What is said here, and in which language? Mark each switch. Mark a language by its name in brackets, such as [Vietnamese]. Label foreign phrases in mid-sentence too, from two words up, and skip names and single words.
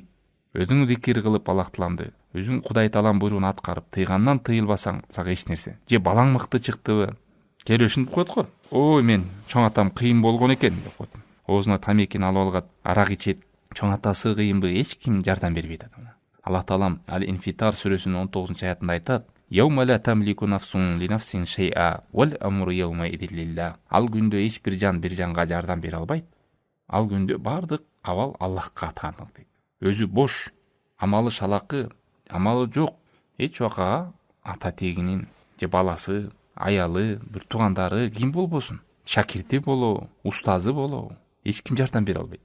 [Kyrgyz] Өзүң зикир кылып Аллах Тааламды, өзүң Кудай Таалам буйругун аткарып, тыйгандан тыйылбасаң, сага эч нерсе. Же балаң мыкты чыктыбы, келип ушинтип коет го. Ой, мен чоң атам кыйын болгон экен деп коет. Оозуна тамекини алып алгат, арак ичет. Чоң атасы кыйынбы, эч ким жардам бербейт адамга. Аллах Таалам Ал-Инфитар сүрөсүнүн 19-аятында айтат: [Arabic] "يوم لا تملك نفس لنفس شيئا والأمر يومئذ لله." [Kyrgyz] Ал күндө эч бир жан бир жанга жардам бере албайт. Ал күндө бардык абал Аллахка таандык дейт. Өзү бош, амалы шалакы, амалы жок, эч убакага ата тегинин же баласы, аялы, бир туугандары ким болбосун, шакирти болобу, устазы болобу, эч ким жардам бере албайт.